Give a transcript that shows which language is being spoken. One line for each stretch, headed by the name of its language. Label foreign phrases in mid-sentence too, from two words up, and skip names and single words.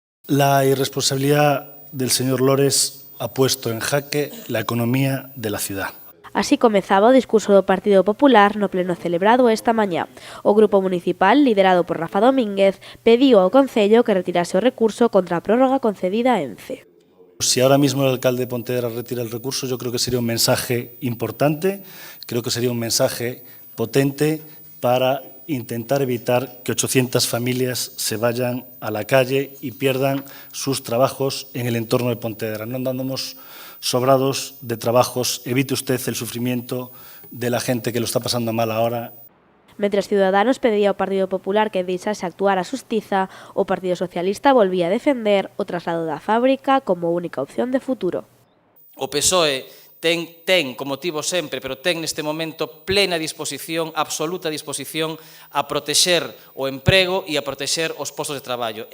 Spanish: La irresponsabilidad del señor Lores ha puesto en jaque la economía de la ciudad.
Galician: Así comezaba o discurso do Partido Popular no pleno celebrado esta mañá. O grupo municipal, liderado por Rafa Domínguez, pediu ao Concello que retirase o recurso contra a prórroga concedida a Ence.
Spanish: Si ahora mismo el alcalde de Pontevedra retira el recurso, yo creo que sería un mensaje importante, creo que sería un mensaje potente para intentar evitar que 800 familias se vayan a la calle y pierdan sus trabajos en el entorno de Pontevedra. No andamos sobrados de trabajos, evite usted el sufrimiento de la gente que lo está pasando mal ahora.
Galician: Mentres Ciudadanos pedía ao Partido Popular que deixase actuar a xustiza, o Partido Socialista volvía a defender o traslado da fábrica como única opción de futuro. O PSOE ten, como tivo sempre, pero ten neste momento plena disposición, absoluta disposición a protexer o emprego e a protexer os postos de traballo.